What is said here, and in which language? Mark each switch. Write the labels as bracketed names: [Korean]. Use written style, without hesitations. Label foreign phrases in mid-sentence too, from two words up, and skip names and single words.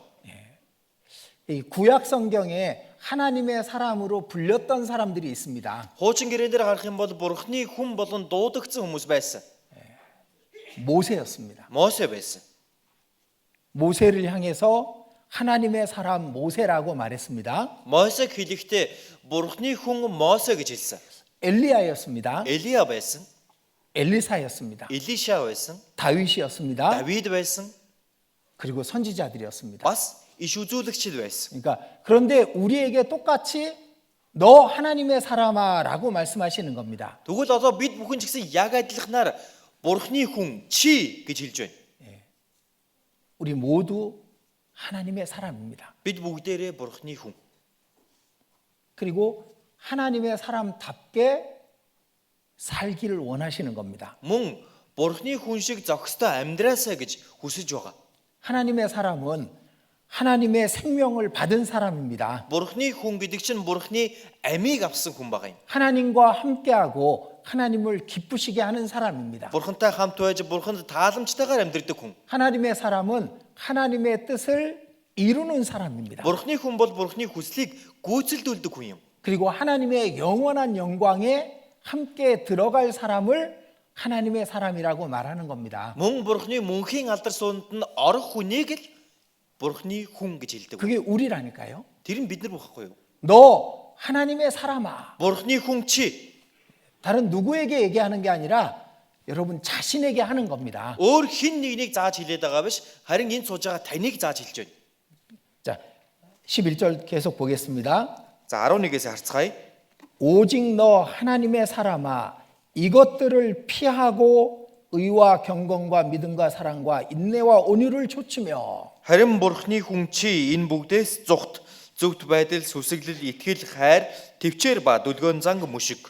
[Korean] 이 구약 성경에 하나님의 사람으로 불렸던 사람들이 있습니다. [Mongolian] Хуучин гэрэн дээр харах юм бол Бурхны хүн болон дуудагдсан хүмүүс байсан. [Korean] 모세였습니다. [Mongolian] Мосе байсан. [Korean] 모세를 향해서 하나님의 사람 모세라고 말했습니다. [Mongolian] Мосег хэлэхдээ Бурхны хүн Мосе гэж хэлсэн. [Korean] 엘리야였습니다. [Mongolian] Элиа байсан. [Korean] 엘리사였습니다. [Mongolian] Илиша байсан. [Korean] 다윗이었습니다. [Mongolian] Давид байсан. [Korean] 그리고 선지자들이었습니다. [Mongolian] Бас иш үзүүлэгчд байсан. [Korean] 그러니까 그런데 우리에게 똑같이 너 하나님의 사람아라고 말씀하시는 겁니다. [Mongolian] Тэгвэл одоо бид бүхэн ч гэсэн яг адилханаар Бурхны хүн чи гэж хэлж байна. [Korean] 우리 모두 하나님의 사람입니다. [Mongolian] Бид бүгдээрээ Бурхны хүн. [Korean] 그리고 하나님의 사람답게 살기를 원하시는 겁니다. [Mongolian] Мөн Бурхны хүн шиг зохистой амьдраасаа гэж хүсэж байгаа. [Korean] 하나님의 사람은 하나님의 생명을 받은 사람입니다. [Mongolian] Бурхны хүн гэдэг чинь Бурхны амийг авсан хүн байгаа юм. [Korean] 하나님과 함께하고 하나님을 기쁘시게 하는 사람입니다. [Mongolian] Бурхантай хамт байж Бурханд тааламжтайгаар амьдрдаг хүн. [Korean] 하나님의 사람은 하나님의 뜻을 이루는 사람입니다. [Mongolian] Бурхны хүн бол Бурхны хүслийг гүйцэлдүүлдэг хүн юм. [Korean] 그리고 하나님의 영원한 영광에 함께 들어갈 사람을 하나님의 사람이라고 말하는 겁니다. [Mongolian] Мөн Бурхны мөнхийн алдар суунд нь орох хүнийг л Бурхны хүн гэж хэлдэг. [Korean] 그게 우리라니까요. [Mongolian] Тэр нь бид нар байхгүй юу? [Korean] 너 하나님의 사람아. [Mongolian] Бурхны хүн чи [Korean] 다른 누구에게 얘기하는 게 아니라 여러분 자신에게 하는 겁니다. [Mongolian] өөр хин нэгнийг зааж хэлээд байгаа биш харин энэ сууж байгаа таныг зааж хэлж байна. [Korean] 자, 11절 계속 보겠습니다. [Mongolian] За 11-ээс харцгаая. [Korean] 오직 너 하나님의 사람아 이것들을 피하고 의와 경건과 믿음과 사랑과 인내와 온유를 좇으며 [Mongolian] Харин Бурхны хүн чи энэ бүгдээс зүгт зөвхт байдал сүсэглэл итгэл хайр төвчээр ба дүлгөөн занг мушиг